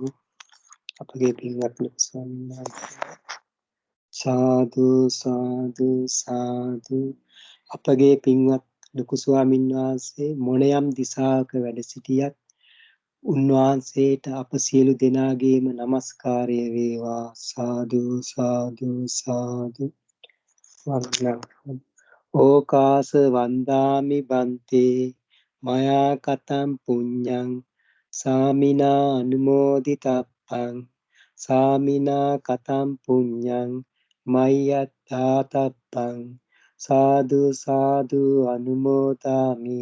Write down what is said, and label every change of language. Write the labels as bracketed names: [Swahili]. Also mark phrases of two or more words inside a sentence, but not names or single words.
[Sinhala] අපගේ පින්වත් ස්වාමීන් වහන්සේ. සාදු සාදු සාදු. අපගේ පින්වත් ලොකු ස්වාමීන් වහන්සේ මොණයම් දිසාවක වැඩ සිටියත් උන්වහන්සේට අප සියලු දෙනාගේම নমස්කාරය වේවා. සාදු සාදු සාදු. වන්දනා. [Pali] ඕකාස වන්දාමි බන්තේ මයා කතම් පුඤ්ඤං සාමිනා අනුමෝදිතප්පං සාමිනා කතම් පුඤ්ඤං මය්‍යත්තාතප්පං සාදු සාදු අනුමෝදාමි.